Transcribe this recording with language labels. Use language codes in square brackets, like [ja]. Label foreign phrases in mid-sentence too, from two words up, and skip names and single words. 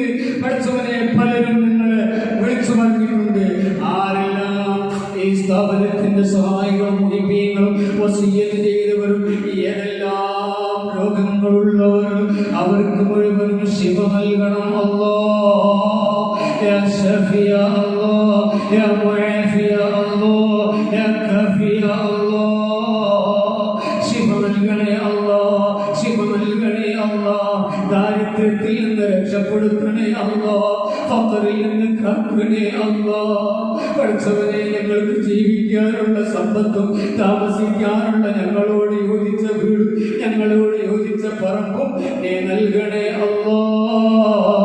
[ml] പഠിച്ചവനെ പലരും നിങ്ങളെ വിളിച്ചു പറഞ്ഞിട്ടുണ്ട്. ആരെല്ലാം ഈ സ്ഥാപനത്തിന്റെ സഹായികളും മുഹിബീങ്ങളും വസീയത്ത് ചെയ്തവരും ഏതെല്ലാം രോഗങ്ങളുള്ളവരും അവർക്ക് മുഴുവനും ശിഫ നൽകണം അല്ലാഹ്. [ar] يا شافي يا الله، يا معافي يا الله، يا كافي يا الله. [ml] ശിഫ നൽകണേ അല്ലാഹ്, ശിഫ നൽകണേ അല്ലാഹ്. ദാരിദ്ര്യത്തിൽ നിന്ന് രക്ഷപ്പെടുത്തണേ അല്ലാഹ്. ഫഖറിൽ നിന്ന് കാക്കണേ അല്ലാഹ്. പഠിച്ചവനെ ഞങ്ങൾക്ക് ജീവിക്കാനുള്ള സമ്പത്തും താമസിക്കാനുള്ള ഞങ്ങളോട് യോജിച്ച വീടും ഞങ്ങളോട് യോജിച്ച പറമ്പും നീ നൽകണേ അല്ലാഹ്.